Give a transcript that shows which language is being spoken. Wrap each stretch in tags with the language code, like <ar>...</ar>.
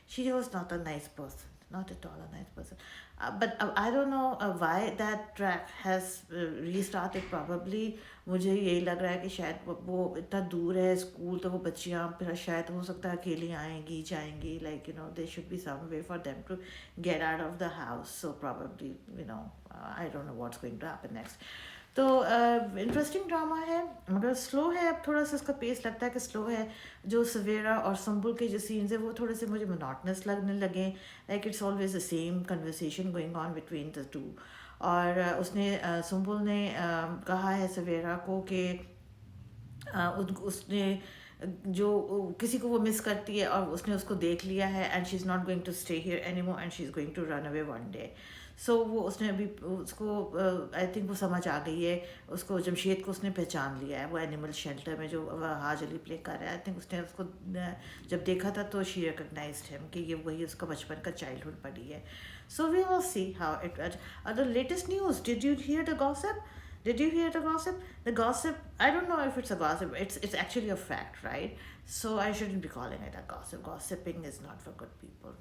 <en>She was not a nice person, not at all a nice person. But I don't know why that track has restarted probably.</en> <hi>मुझे यही लग रहा है कि शायद वो इतना दूर है स्कूल तो वो बच्चियाँ फिर शायद हो सकता है अकेली आएंगी जाएंगी,</hi> <en>like you know there should be some way for them to get out of the house. So probably you know I don't know what's going to happen next.</en> <hi>तो इंटरेस्टिंग ड्रामा है मगर स्लो है. अब थोड़ा सा इसका pace लगता है कि स्लो है. जो सवेरा और संबुल के जो सीन्स है वो थोड़े से मुझे मोनोटनस लगने लगे,</hi> <en>Like it's always the same conversation going on between the two.</en> <hi>और उसने संबुल ने कहा है सवेरा को कि उसने जो किसी को वो मिस करती है और उसने उसको देख लिया है</hi> <en>And she is not going to stay here any more and she is going to run away one day.</en> <hi>सो वो उसने अभी उसको</hi> <en>I think</en> <hi>वो समझ आ गई है, उसको जमशेद को उसने पहचान लिया है. वो एनिमल शेल्टर में जो हाज अली प्ले कर रहा है,</hi> <en>I think</en> <hi>उसने उसको जब देखा था तो</hi> <en>she recognised him</en> <hi>कि ये वही उसका बचपन का चाइल्डहुड पड़ी है.</hi> <en>So we will see how it. The latest news, did you hear the gossip? Did you hear the gossip? The gossip, I don't know if it's a gossip. It's actually a fact, right? So I shouldn't be calling it a gossip. Gossiping is not for good people.</en>